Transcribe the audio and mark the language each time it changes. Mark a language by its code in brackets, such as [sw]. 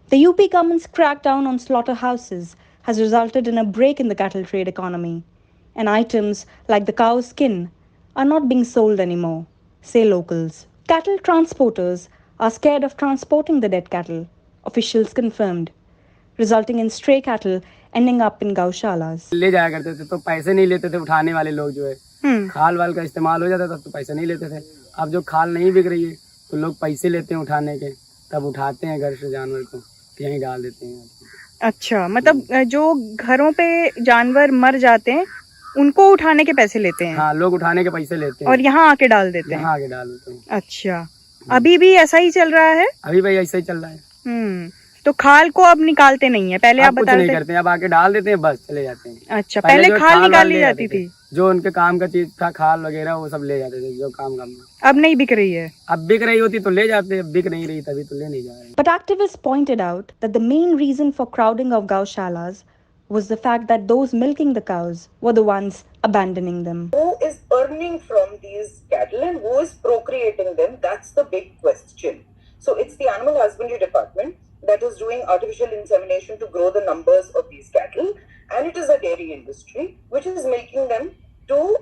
[en] The UP government's crackdown on slaughterhouses has resulted in a break in the cattle trade economy, and items like the cow's skin are not being sold anymore, say locals. Cattle transporters are scared of transporting the dead cattle, officials confirmed, resulting in stray cattle ending up in Gaushalas. [hi] ले जाया करते थे तो पैसे नहीं लेते थे उठाने वाले लोग, जो है खाल वाल का इस्तेमाल हो जाता था तो पैसे नहीं लेते थे। अब जो खाल नहीं बिक रही है तो लोग पैसे लेते हैं उठाने के, तब उठाते हैं घर से जानवर को, यहीं डाल देते हैं। अच्छा, मतलब जो घरों पे जानवर मर जाते हैं उनको उठाने के पैसे लेते हैं? हाँ, लोग उठाने के पैसे लेते हैं और यहाँ आके डाल देते हैं? यहाँ आके डाल देते हैं। अच्छा, अभी भी ऐसा ही चल रहा है? अभी भाई ऐसा ही चल रहा है। तो खाल को अब निकालते नहीं है, पहले आप कुछ बता नहीं करते हैं, अब आके डाल देते हैं, बस चले जाते हैं। अच्छा, पहले खाल निकाल ली जाती थी, जो उनके काम का चीज था, खाल वगैरह वो सब ले जाते थे, जो काम का। अब नहीं बिक रही है? अब बिक रही होती तो ले जाते, अब बिक नहीं रही तभी तो ले नहीं जा रहे। [en] But activists pointed out that the main reason for crowding of Gaushalas was the fact that those milking the cows were the ones abandoning them. Who is earning from these cattle and who is procreating them? That's the big question. So it's the animal husbandry department that is doing artificial insemination to grow the numbers of these cattle, and it is a dairy industry which is milking them to